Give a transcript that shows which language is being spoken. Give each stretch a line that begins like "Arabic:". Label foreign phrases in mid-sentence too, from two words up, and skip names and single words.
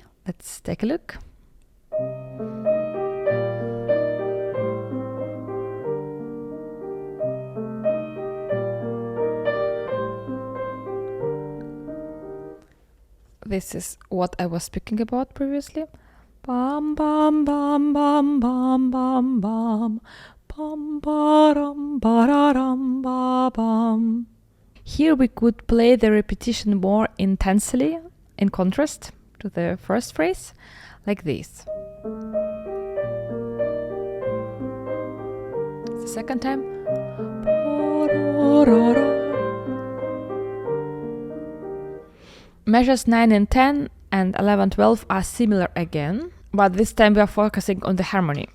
English: Let's take a look. This is what I was speaking about previously. Bam bam bam bam bam bam bam bam baram bararam ba bam. Here we could play the repetition more intensely, in contrast to the first phrase, like this. Second time. Measures 9 and 10 and 11, 12 are similar again, but this time we are focusing on the harmony.